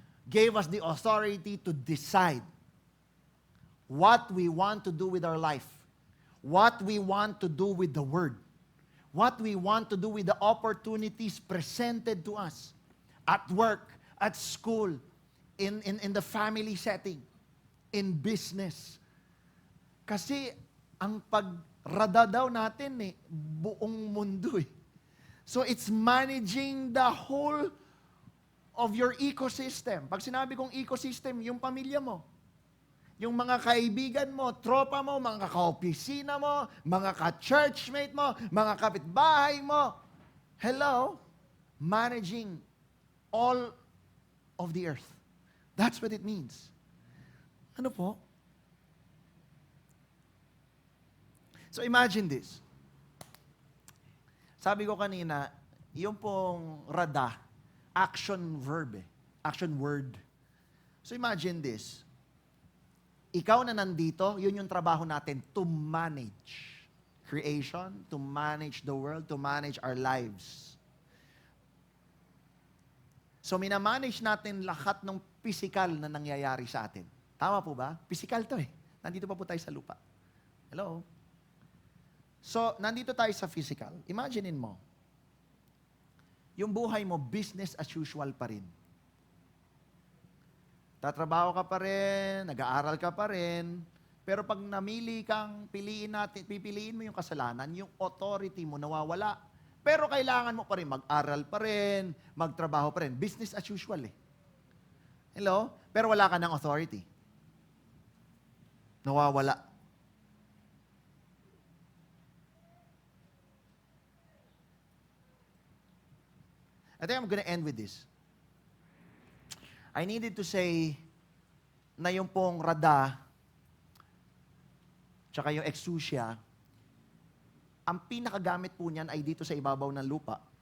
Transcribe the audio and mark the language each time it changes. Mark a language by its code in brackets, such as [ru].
[en] Gave us the authority to decide what we want to do with our life, what we want to do with the Word, what we want to do with the opportunities presented to us at work, at school, in the family setting, in business. [tl] Kasi ang pagrada daw natin buong mundo . [en] So it's managing the whole of your ecosystem. [tl] Pag sinabi kong ecosystem, yung pamilya mo, yung mga kaibigan mo, tropa mo, mga ka-opisina mo, mga ka-churchmate mo, mga kapitbahay mo. [en] Hello? Managing all of the earth. That's what it means. [tl] Ano po? [en] So imagine this. [tl] Sabi ko kanina, yung pong rada, [en] action verb action word. So imagine this. [tl] Ikaw na nandito, yun yung trabaho natin, [en] to manage creation, to manage the world, to manage our lives. So minamanage natin lahat ng physical na nangyayari sa atin. [tl] Tama po ba? Physical to . Nandito pa po tayo sa lupa. Hello? So, nandito tayo sa physical. Imaginein mo, yung buhay mo, [en] business as usual [tl] pa rin. Tatrabaho ka pa rin, nag-aaral ka pa rin, pero pag namili kang pipiliin mo yung kasalanan, yung authority mo nawawala. Pero kailangan mo pa rin mag-aral pa rin, magtrabaho pa rin. [en] Business as usual [tl] . Hello? Pero wala ka ng authority. Nawawala. [en] I think I'm gonna end with this. I needed to say [tl] na yung pong rada tsaka yung exousia, ang pinakagamit po niyan ay dito sa ibabaw ng lupa.